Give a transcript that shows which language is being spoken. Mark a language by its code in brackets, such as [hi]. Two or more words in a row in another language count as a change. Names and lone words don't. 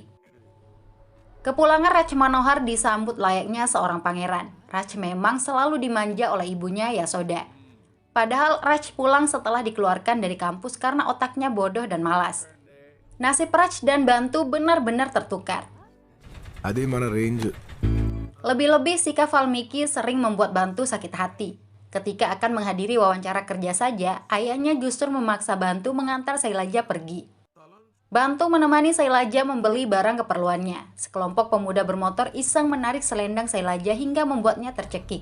[id] Kepulangan Raj Manohar disambut layaknya seorang pangeran. Raj memang selalu dimanja oleh ibunya Yashoda. Padahal Raj pulang setelah dikeluarkan dari kampus karena otaknya bodoh dan malas. Nasib Raj dan Bantu benar-benar tertukar. [te] అది మన రేంజ్ [id] Lebih-lebih sikap Valmiki sering membuat Bantu sakit hati. Ketika akan menghadiri wawancara kerja saja, ayahnya justru memaksa Bantu mengantar Sailaja pergi. Bantu menemani Sailaja membeli barang keperluannya. Sekelompok pemuda bermotor iseng menarik selendang Sailaja hingga membuatnya tercekik.